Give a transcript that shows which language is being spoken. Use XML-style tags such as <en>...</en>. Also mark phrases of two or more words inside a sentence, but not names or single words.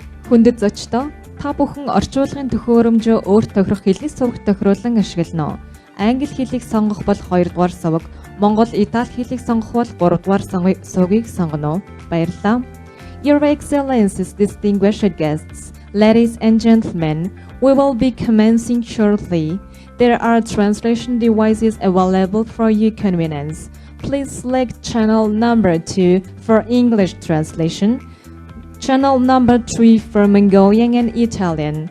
<mn>Хүндэт зочдоо та бүхэн орчуулгын төхөөрөмжөө өөрт тохирох хэлийг сурах тохируулан ашиглана. Англи хэлийг сонгох бол 2 дугаар суваг, Монгол Итали хэлийг сонгох бол 3 дугаар сувгийг сонгоно. Баярлалаа.</mn> <en>Your Excellencies, distinguished guests, ladies and gentlemen, we will be commencing shortly. There are translation devices available for your convenience. Please select channel number 2 for English translation, channel number 3 for Mongolian and Italian.</en>